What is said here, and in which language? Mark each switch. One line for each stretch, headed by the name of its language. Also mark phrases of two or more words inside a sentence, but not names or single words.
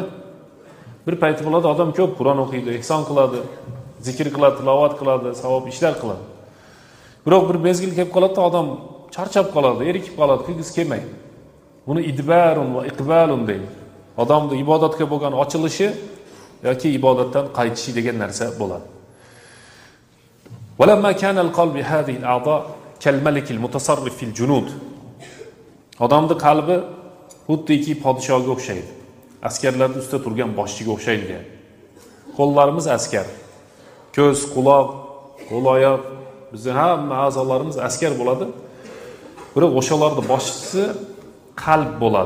Uzbek: Bir payt bo'ladi, odam ko'p Qur'on o'qiydi, ihson qiladi, zikr qiladi, tilovat qiladi, savob ishlar qiladi. Biroq bir mezgil kelib qoladi-da, odam charchab qoladi, erikib qoladi, qilgisi kelmaydi. Buni
Arabic: إدبار وإقبال
Uzbek: deydi. Odamning ibodatga bo'lgan ochilishi yoki ibodatdan qaytishi degan narsa bo'ladi.
Arabic: ولما كان القلب بهذه الأعضاء كالملك المتصرف في الجنود.
Uzbek: Odamning qalbi xuddiki podshohga o'xshaydi. Askarlarning ustida turgan boshchiga o'xshaydi. Qo'llarimiz askar. Ko'z, quloq, qo'l-oyoq, bizning hamma a'zolarimiz askar bo'ladi. Biroq o'shalarning boshchisi qalb bo'ladi.